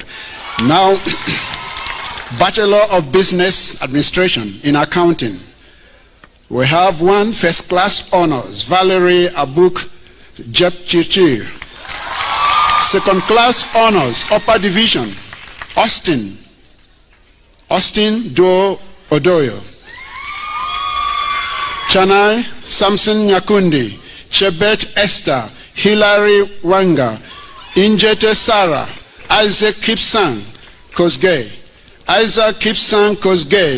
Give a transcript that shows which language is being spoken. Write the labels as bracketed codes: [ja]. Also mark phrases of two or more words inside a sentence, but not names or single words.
[en] Now, Bachelor of Business Administration in Accounting. We have one first class honors, Valerie Abuk Jepchichir. Second class honors, upper division, Austin Do Odoyo. Chanai Samson Nyakundi, Chebet Esther, Hilary Wanga, Injete Sarah, Isaac Kipsang Kosgei, Isaac Kipsang Kosgei,